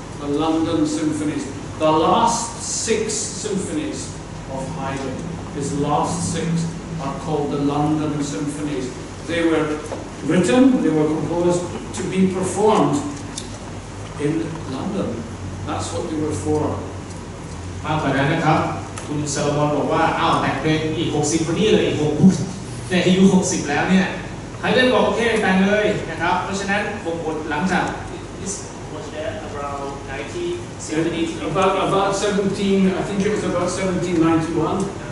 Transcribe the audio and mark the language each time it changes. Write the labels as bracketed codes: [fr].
[en] The London Symphonies. The last 6 symphonies of Haydn, his last 6, are called the London Symphonies. They were written, they were composed to be performed in London. That's what they were for. [th] มากกว่านั้นนะครับคุณซาลามอนบอกว่าอ้าวแต่งเพลงอีก6ซิมโฟนีเลยอีก6บทในอายุ60แล้วเนี่ยไฮเดนบอกโอเคแต่งเลยนะครับเพราะฉะนั้น6บทหลังจาก [en] was there around 1970 About 17, I think it was about 1791.